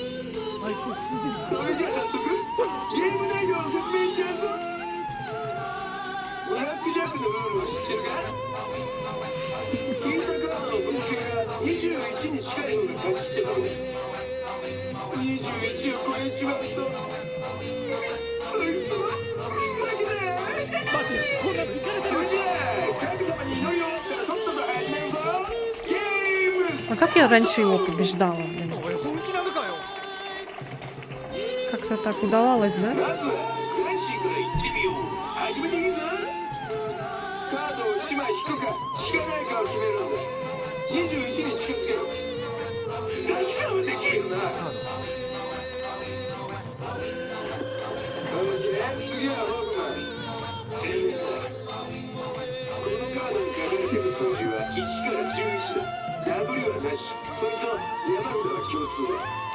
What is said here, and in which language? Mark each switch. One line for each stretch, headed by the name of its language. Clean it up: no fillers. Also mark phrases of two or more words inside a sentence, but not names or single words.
Japanese: それじゃあ早速ゲーム内容を説明しようぞブラックジャックのルールを知ってるか引いたカードの合計が21に近い方が勝ちってことで21を超えちまうとそいつは負けだよマジでこんなのいかれてる。それじゃあ神様に祈りを終わったらとっとと始めるぞゲーム
Russian: А как я раньше его побеждала, блин?
Japanese: おい本気なのかよ。
Russian: Как-то так удавалось, да?
Japanese: まずはクラッシーから言ってみよう始めていいぞカードを1枚引くか引かないかを決めるんだ21に近づけろ確かはできるよな次はホークマンてめえだこのカードに書かれてる数字は1から11だダブルはなしそれと山札は共通だ